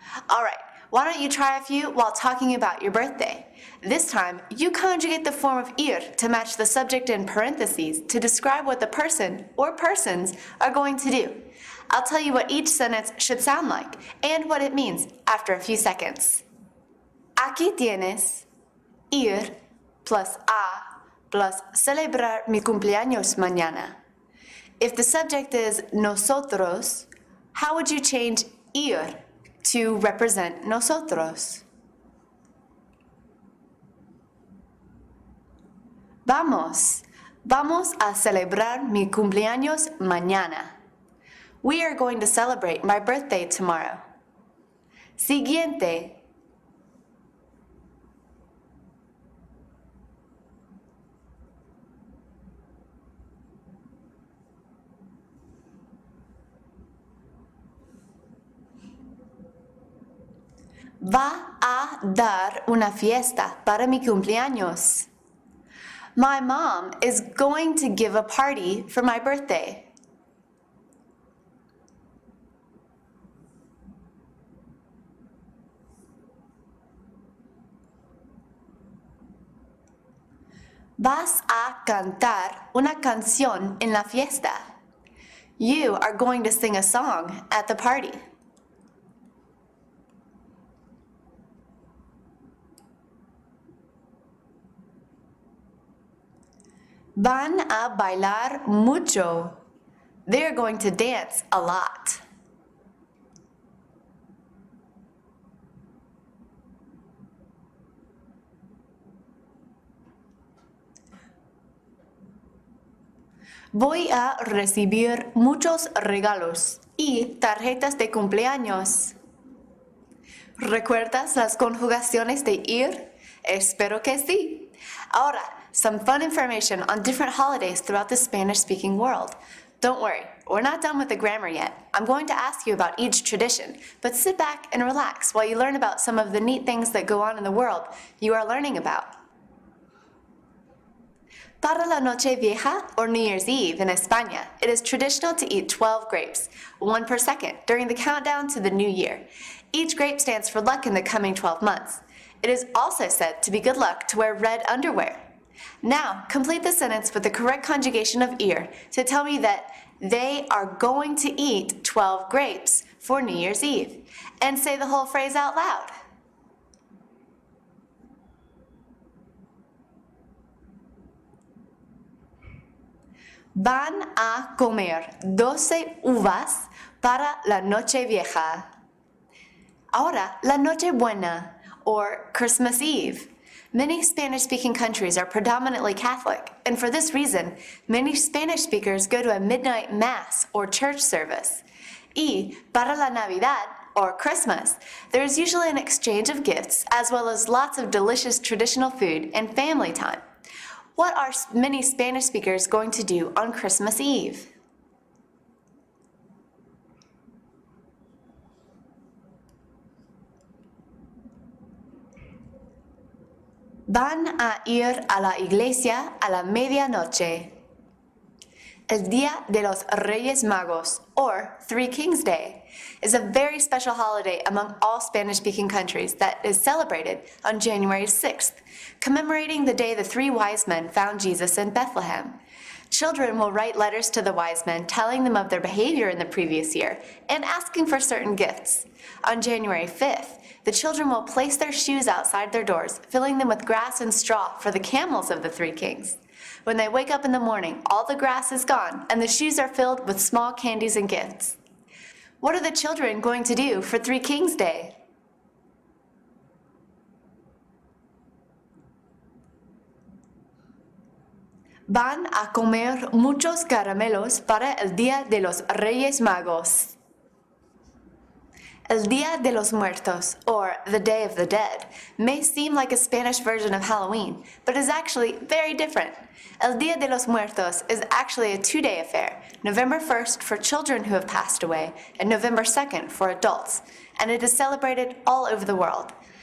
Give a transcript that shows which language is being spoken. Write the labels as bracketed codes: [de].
[en] All right, why don't you try a few while talking about your birthday? This time, you conjugate the form of ir to match the subject in parentheses to describe what the person or persons are going to do. I'll tell you what each sentence should sound like and what it means after a few seconds. [es] Aquí tienes ir plus a plus celebrar mi cumpleaños mañana. [en] If the subject is nosotros, how would you change ir to represent nosotros? [es] Vamos a celebrar mi cumpleaños mañana. [en] We are going to celebrate my birthday tomorrow. [es] Siguiente. Va a dar una fiesta para mi cumpleaños. [en] My mom is going to give a party for my birthday. [es] Vas a cantar una canción en la fiesta. [en] You are going to sing a song at the party. [es] Van a bailar mucho. [en] They're going to dance a lot. [es] Voy a recibir muchos regalos y tarjetas de cumpleaños. ¿Recuerdas las conjugaciones de ir? Espero que sí. Ahora, [en] some fun information on different holidays throughout the Spanish-speaking world. Don't worry, we're not done with the grammar yet. I'm going to ask you about each tradition, but sit back and relax while you learn about some of the neat things that go on in the world you are learning about. Para la Noche Vieja, or New Year's Eve in España, it is traditional to eat 12 grapes, one per second, during the countdown to the new year. Each grape stands for luck in the coming 12 months. It is also said to be good luck to wear red underwear. Now, complete the sentence with the correct conjugation of ir to tell me that they are going to eat 12 grapes for New Year's Eve. And say the whole phrase out loud. [es] Van a comer 12 uvas para la Noche Vieja. Ahora, la Noche Buena, [en] or Christmas Eve. Many Spanish-speaking countries are predominantly Catholic, and for this reason, many Spanish speakers go to a midnight mass or church service. [es] Y para la Navidad, [en] or Christmas, there is usually an exchange of gifts as well as lots of delicious traditional food and family time. What are many Spanish speakers going to do on Christmas Eve? [es] Van a ir a la iglesia a la medianoche. [en] El Día de los Reyes Magos, or Three Kings Day, is a very special holiday among all Spanish-speaking countries that is celebrated on January 6th, commemorating the day the three wise men found Jesus in Bethlehem. Children will write letters to the wise men telling them of their behavior in the previous year and asking for certain gifts. On January 5th, the children will place their shoes outside their doors, filling them with grass and straw for the camels of the three kings. When they wake up in the morning, all the grass is gone and the shoes are filled with small candies and gifts. What are the children going to do for Three Kings Day? [es] Van a comer muchos caramelos para el Día de los Reyes Magos. [en] El Día de los Muertos, or the Day of the Dead, may seem like a Spanish version of Halloween, but is actually very different. El Día de los Muertos is actually a two-day affair, November 1st for children who have passed away, and November 2nd for adults, and it is celebrated all over the world.